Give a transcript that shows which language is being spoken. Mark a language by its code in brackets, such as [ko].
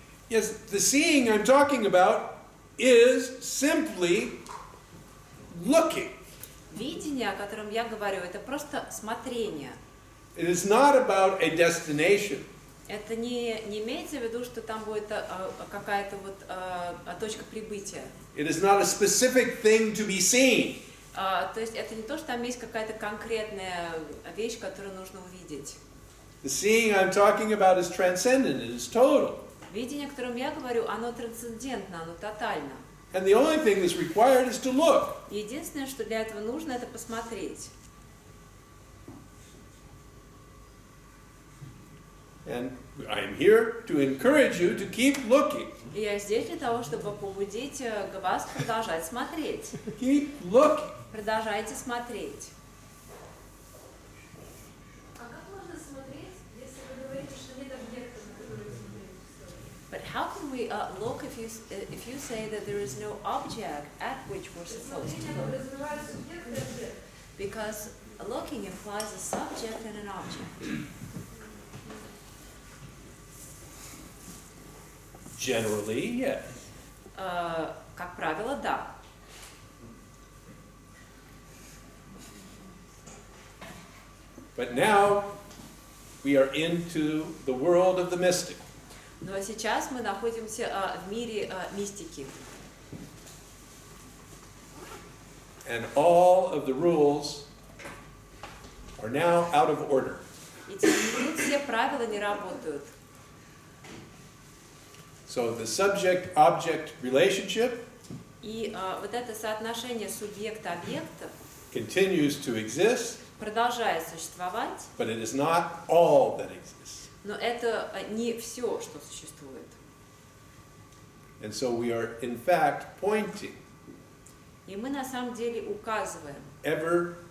[en] Yes, the seeing I'm talking about is simply looking. [ru] Видение, о котором я говорю, это просто смотрение. [en] It is not about a destination. [ru] Это не имеется в виду, что там будет какая-то вот точка прибытия. [en] It is not a specific thing to be seen. [ru] То есть это не то, что там есть какая-то конкретная вещь, которую нужно увидеть. [en] The seeing I'm talking about is transcendent, it is total. [ru] Видение, о котором я говорю, оно трансцендентно, оно тотально. [en] And the only thing that's required is to look. [ru] Единственное, что для этого нужно, это посмотреть. [en] And I am here to encourage you to keep looking. [ru] И я здесь для того, чтобы побудить вас продолжать смотреть. [en] Keep looking. [ru] Продолжайте смотреть. А как можно смотреть, если вы говорите, что нет объекта, на который смотреть? [en] But how can we look if you say that there is no object at which we're supposed to [ru] Смотрение [en] look? [ru] подразумевает субъект и объект. [en] Because looking implies a subject and an object. Generally, yes. [ru] Как правило, да. [en] But now we are into the world of the mystic. [ru] Но сейчас мы находимся в мире мистики. [en] And all of the rules are now out of order. [ru] И тут все правила не работают. [en] So the subject-object relationship [ru] И вот это соотношение субъекта-объекта [en] continues to exist, [ru] продолжает существовать, [en] but it is not all that exists. [ru] но это не все, что существует. [en] And so we are, in fact, pointing [ru] И мы на самом деле указываем